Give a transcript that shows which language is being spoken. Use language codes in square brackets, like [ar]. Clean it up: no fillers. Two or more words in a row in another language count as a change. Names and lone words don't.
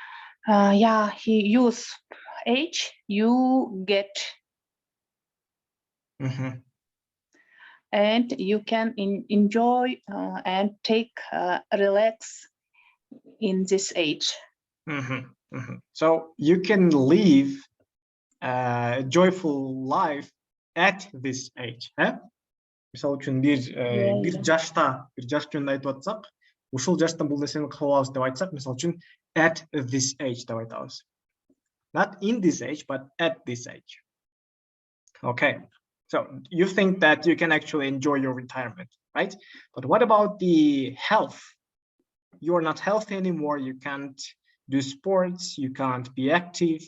[en] Use age you get, and you can enjoy and take relax in this age. So you can live a joyful life at this age. [ky] Мисалы үчүн бир жашта жаш жөнүндө айтып атсак, ушул жаштан бул нерсени кылып алабыз деп айтсак, мисалы үчүн [en] at this age [ky] деп айтабыз. [en] Not in this age, but at this age. Okay. So you think that you can actually enjoy your retirement, right? But what about the health? You're not healthy anymore. You can't do sports. You can't be active.